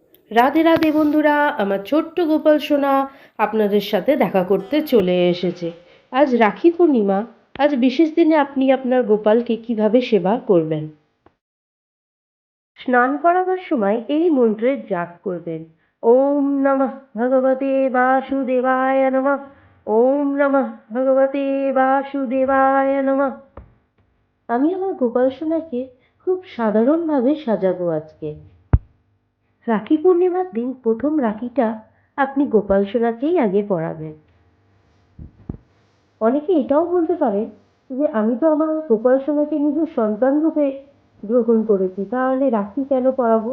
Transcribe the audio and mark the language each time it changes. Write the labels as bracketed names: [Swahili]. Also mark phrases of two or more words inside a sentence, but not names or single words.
[Bangla] রাধে রাধে বন্ধুরা, আমার ছোট্ট গোপাল সোনা আপনাদের সাথে দেখা করতে চলে এসেছে। আজ রাখি পূর্ণিমা। আজ বিশেষ দিনে আপনি আপনার গোপালকে কিভাবে সেবা করবেন। স্নান করাবার সময় এই মন্ত্রের জাপ করবেন। [Sanskrit] ওম নমঃ ভগবতে বাসুদেবায় নমঃ। ওম নমঃ ভগবতে বাসুদেবায় নমঃ। [Bangla] আমি আমার গোপাল সোনাকে খুব সাধারণভাবে সাজাবো আজকে। রাখি পূর্ণিমার দিন প্রথম রাখিটা আপনি গোপাল সোনাকেই আগে পরাবেন। অনেকে এটাও বলতে পারে যে আমি তো আমার গোপাল সোনাকে নিজের সন্তান রূপে গ্রহণ করেছি, তাহলে রাখি কেন পরাবো?